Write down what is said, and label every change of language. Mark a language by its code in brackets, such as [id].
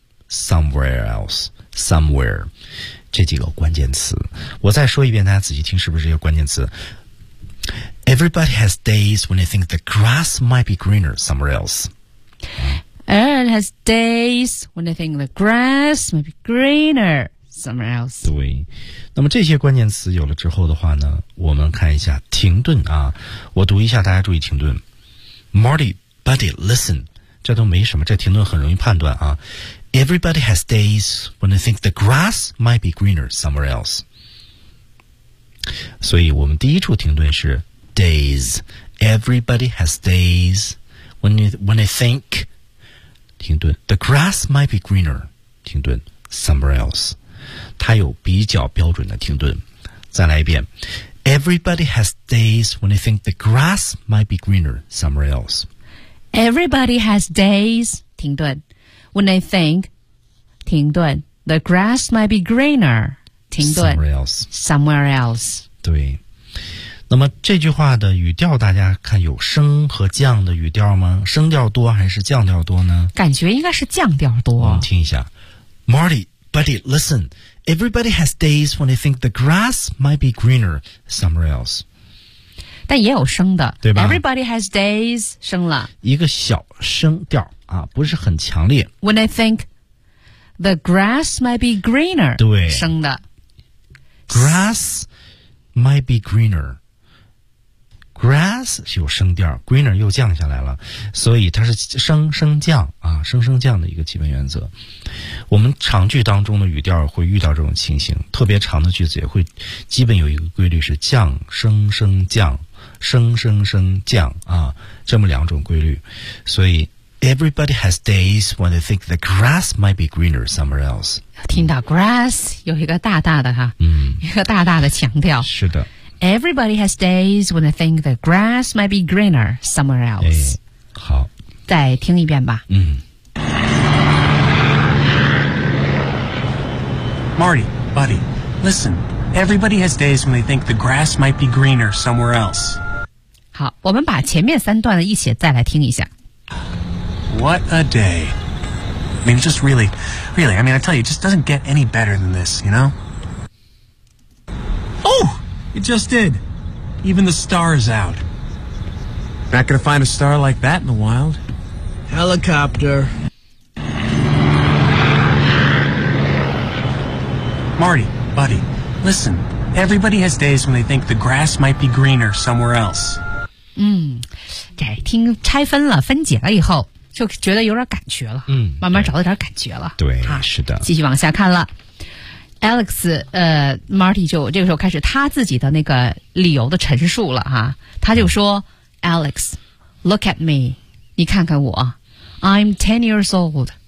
[en] Somewhere else, somewhere， [zh] 这几个关键词，我再说一遍，大家仔细听，是不是这个关键词 [en] ？Everybody has days when they think the grass might be greener somewhere else.、 Everyone has days when they think the grass might be greener somewhere else. [zh] 对，那么这些关键词有了之后的话呢，我们看一下停顿啊，我读一下，大家注意停顿。 [en] Marty, buddy, listen， [zh] 这都没什么，这停顿很容易判断啊。 [en] Everybody has days when they think the grass might be greener somewhere else. [zh] 所以我们第一处停顿是 days. [en] Everybody has days when they think [zh] 停顿 [en] the grass might be greener 停顿 somewhere else. [zh] 它有比较标准的停顿。再来一遍 [en] Everybody has days when they think the grass might be greener somewhere else. Everybody has days [zh] 停顿 [en] When they think, 停顿 the grass might be greener, 停顿 somewhere else. [zh] 对。那么这句话的语调大家看有升和降的语调吗？升调多还是降调多呢？感觉应该是降调多。我们听一下。 [en] Marty, buddy, listen. Everybody has days when they think the grass might be greener somewhere else. [zh] 但也有升的。对吧 [en] ?Everybody has days, [zh] 升了。一个小升调。啊，不是很强烈。 [en] When I think the grass might be greener， [zh] 对，生的 [en] grass might be greener， [zh] grass 是有升调， greener 又降下来了，所以它是升升降啊，升升降的一个基本原则。我们长句当中的语调会遇到这种情形，特别长的句子也会基本有一个规律是降升升降，升升升降啊，这么两种规律。所以 [en] Everybody has days when they think the grass might be greener somewhere else。 [zh] 听到 grass 有一个大大的哈，一个大大的强调。是的， [en] Everybody has days when they think the grass might be greener somewhere else、 [zh] 哎、好，再听一遍吧。 [en] Marty, buddy, listen. Everybody has days when they think the grass might be greener somewhere else. [zh] 好，我们把前面三段的一起再来听一下。 [en] What a day. I mean, it's just really, really, I mean, I tell you, it just doesn't get any better than this, you know? Oh, it just did. Even the star is out. Not gonna find a star like that in the wild. Helicopter. Marty, buddy, listen. Everybody has days when they think the grass might be greener somewhere else. [zh] 嗯，这听拆分了，分解了以后，就觉得有点感觉了。嗯，慢慢找到点感觉了。对，啊，是的。继续往下看了。Alex, Marty 就这个时候开始他自己的那个理由的陈述了哈。他就说 [en] ，Alex, look at me. [zh] 你看看我 [en] ，I'm 10 years old.